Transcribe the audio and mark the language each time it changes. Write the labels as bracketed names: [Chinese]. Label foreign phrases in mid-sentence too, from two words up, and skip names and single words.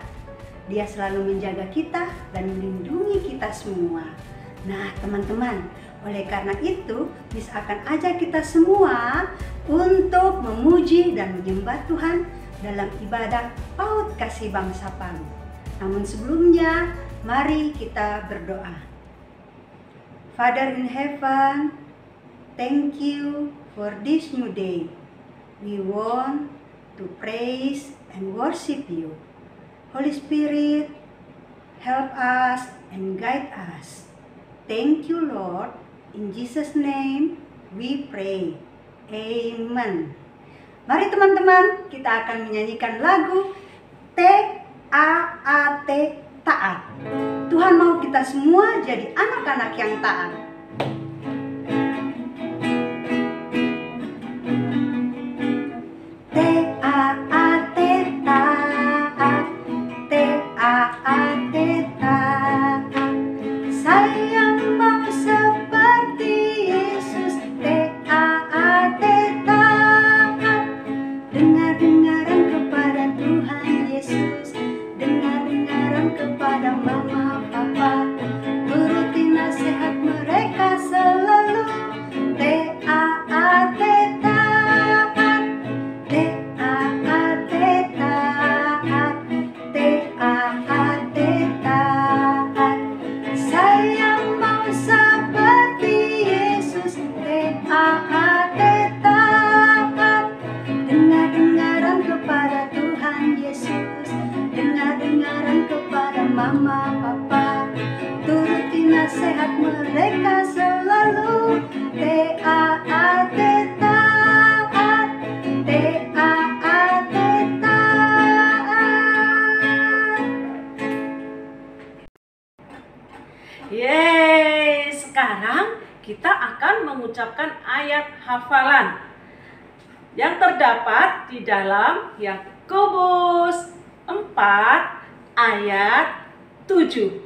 [Indonesian] Dia selalu menjaga kita dan melindungi kita semua. Nah teman-teman, oleh karena itu Miss akan ajak kita semua untuk memuji dan menyembah Tuhan dalam ibadah PAUD Kasih Bangsa Palu. Namun sebelumnya, mari kita berdoa. [English] Father in heaven, thank you for this new day. We want to praise and worship you. Holy Spirit, help us and guide us. Thank you, Lord. In Jesus' name we pray. [Indonesian] Amen. Mari teman-teman, kita akan menyanyikan lagu T-A-A-T, taat. Tuhan mau kita semua jadi anak-anak yang taat. T-A-A-T, taat. T-A-A-T, taat. Saya mau seperti Yesus. T-A-A-T, taat. Dengar-dengaran kepada Tuhan Yesus. Dengar-dengaran kepada mama papa. Turuti nasihat mereka selalu. T-A-A-T, taat. T-A-A-T, taat. T-A-A-T, taat. Saya mau seperti Yesus. T-A-A-T, taat. Dengar-dengaran kepada Tuhan Yesus. Dengar-dengaran kepada mama papa. Turuti nasihat mereka selalu. T-A-A-T, taat. T-A-A-T, taat. Yeay, sekarang kita akan mengucapkan ayat hafalan yang terdapat di dalam Yakobus 4 ayat 7.